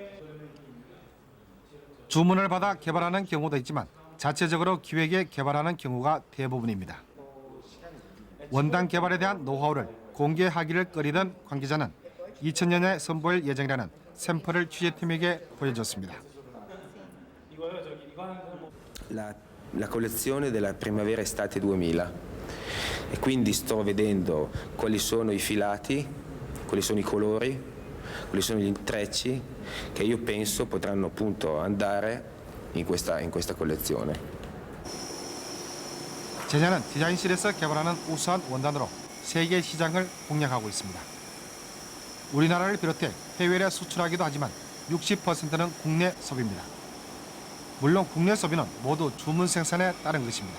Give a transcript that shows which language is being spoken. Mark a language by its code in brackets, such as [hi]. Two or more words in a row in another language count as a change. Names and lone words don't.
[ko] 주문을 받아 개발하는 경우도 있지만 자체적으로 기획에 개발하는 경우가 대부분입니다. 원단 개발에 대한 노하우를 공개하기를 꺼리던 관계자는 2000년에 선보일 예정이라는 샘플을 취재팀에게 보여줬습니다. [it] La collezione della primavera-estate 2000 e quindi sto vedendo quali sono i filati, quali sono i colori, quali sono gli intrecci che io penso potranno appunto andare in questa collezione. [ko] 제냐는 디자인실에서 개발하는 우수한 원단으로 세계 시장을 공략하고 있습니다. 우리나라를 비롯해 해외에 수출하기도 하지만 60%는 국내 소비입니다. 물론 국내 소비는 모두 주문 생산에 따른 것입니다.